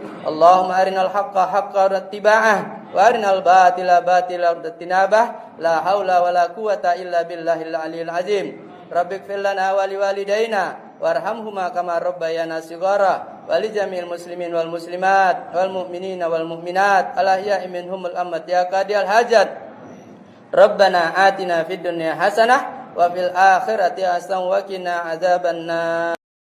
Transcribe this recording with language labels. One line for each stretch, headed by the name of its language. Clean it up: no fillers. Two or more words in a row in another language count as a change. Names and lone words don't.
Arabic: اللهم أرنا الحق حقا واتباعه وأرنا الباطل باطلا واجتنابه. لا حول ولا قوة إلا بالله العلي العظيم. رب اغفر لنا ولوالدينا وارحمهما كما ربيانا صغارا ولجميع المسلمين والمسلمات والمؤمنين والمؤمنات الأحياء منهم والأموات يا قاضي الحاجات. ربنا آتنا في الدنيا حسنة وفي الآخرة حسنة وقنا عذاب النار.